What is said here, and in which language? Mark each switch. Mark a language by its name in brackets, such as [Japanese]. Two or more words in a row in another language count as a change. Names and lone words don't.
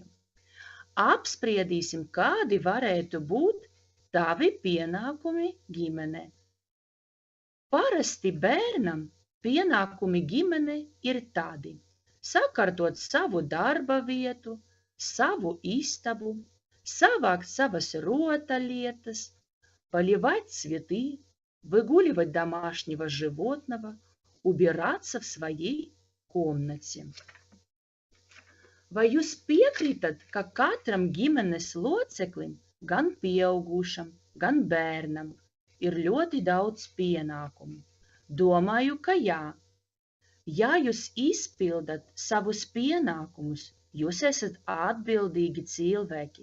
[Latvian] Apspriedīsim, kādi varētu būt tavi pienākumi ģimenē. Parasti bērnam pienākumi ģimenē ir tādi: sakārtot savu darba vietu, savu istabu, savākt savas rotaļlietas, [Russian] поливать цветы, выгуливать домашнего животного, убираться в своей комнате. [Latvian] Vai jūs piekrītat, ka katram ģimenes loceklim, gan pieaugušam, gan bērnam, ir ļoti daudz pienākumu? Domāju, ka jā. Ja jūs izpildat savus pienākumus, jūs esat atbildīgi cilvēki.